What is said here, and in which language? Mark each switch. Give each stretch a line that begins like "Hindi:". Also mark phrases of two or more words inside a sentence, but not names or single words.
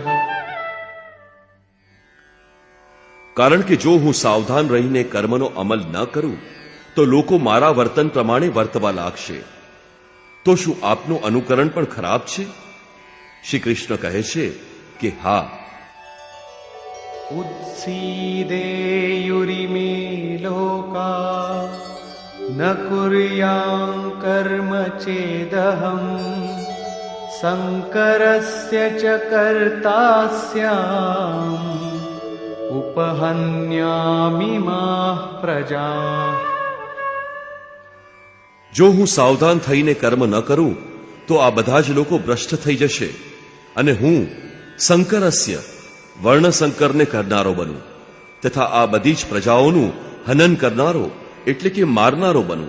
Gujarati: કારણ કે જો હું સાવધાન રહીને કર્મનો અમલ ન કરું તો લોકો મારા વર્તન પ્રમાણે વર્તવા લાગશે. તો શું આપનું અનુકરણ પણ ખરાબ છે? શ્રી કૃષ્ણ કહે છે કે હા.
Sanskrit: उत्सीदेयुरिमे लोका न कुर्यां कर्म चेदहम् शङ्करस्य च कर्तास्याम् उपहन्यामि माः प्रजाः.
Gujarati: જો હું સાવધાન થઈને કર્મ ન કરું તો આ બધા જ લોકો ભ્રષ્ટ થઈ જશે અને હું શંકરસ્ય વર્ણશંકરને કરનારો બનું તથા આ બધી જ પ્રજાઓનું હનન કરનારો એટલે કે મારનારો બનું.